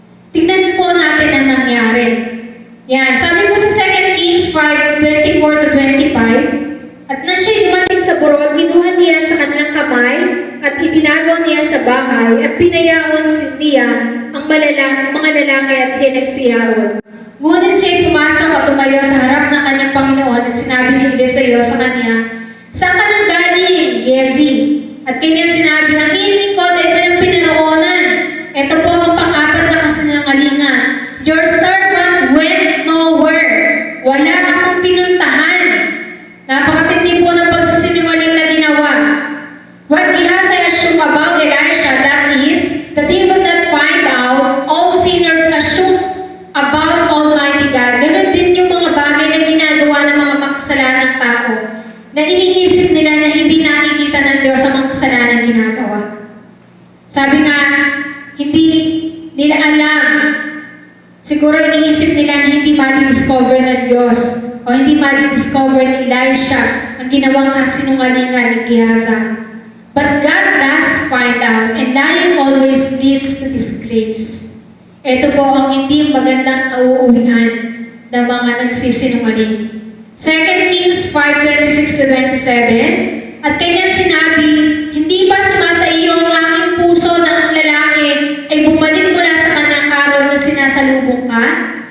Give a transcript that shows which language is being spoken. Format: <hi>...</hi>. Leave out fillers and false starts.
<tl>Tingnan po natin ang nangyari. Yan, sabi po sa 2 Kings 5:24-25, at nang siya'y dumating sa burol, kinuha niya sa kanilang kamay at itinagaw niya sa bahay at pinayaon niya ang mga lalaki at siya nagsiyaon. Ngunit siya'y pumasok at tumayo sa harap ng kanyang Panginoon at sinabi ni Eliseo sa kanya, saan ka nang galing, Gehazi? At kanya sinabi, ang hiling ko dahil pa ng pinaroonan. Ito po ang pang-apat na kasinungalingan.</tl> <en>Your servant went nowhere.</en> <tl>Wala akong pinuntahan. Napakatindi po ng pagsisinungaling na ginawa.</tl> <en>What Gehazi assumed about Elisha, that is, that he would not find out, all sinners assume about Almighty God.</en> <tl>Ganon din yung mga bagay na ginagawa ng mga makasalanang tao, na iniisip nila na hindi nakikita ng Diyos ang mga kasalanan ginagawa. Sabi nga, hindi nila alam. Siguro iniisip nila na hindi madi-discover ng Diyos o hindi madi-discover ni Elisha ang ginawang kasinungalingan ni Gehazi.</tl> <en>But God does find out, and lying always leads to disgrace.</en> <tl>Ito po ang hindi magandang nauuwian ng mga nagsisinungaling. 2 Kings 5:26-27, at kanyang sinabi, hindi ba sumasa iyo ang aking puso na ang lalaki ay bumalik mula sa kanyang karon na sinasalubong ka?</tl>